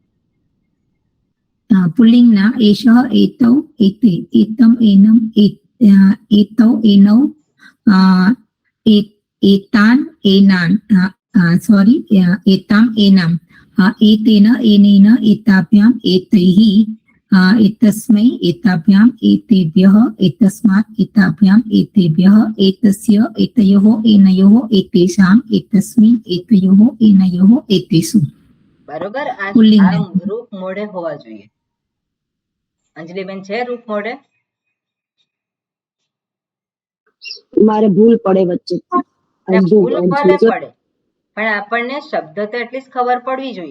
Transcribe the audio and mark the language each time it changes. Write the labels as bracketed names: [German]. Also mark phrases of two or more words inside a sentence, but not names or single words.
[Sanskrit] પુલ્લિંગના एषः एतौ एते एतम एनम एतौ एनौ एतान एनान સોરી एताम एनाम एतेन एनेन एताभ्याम एतैः एतस्मै एताभ्याम् एतेभ्यः एतस्मात् एताभ्याम् एतेभ्यः एतस्य एतयोः एनयोः एतेषाम् एतस्मिन् एतयोः एनयोः एतेषु. [Gujarati] બરોબર. આ પુલ્લિંગ. રૂપ મોઢે હોવા જોઈએ. અંજલિબેન છે રૂપ મોઢે? મારે ભૂલ પડે વચ્ચે ને ભૂલ ભલે પડે પણ આપણને શબ્દ તો એટલી જ ખબર પડવી જોઈએ.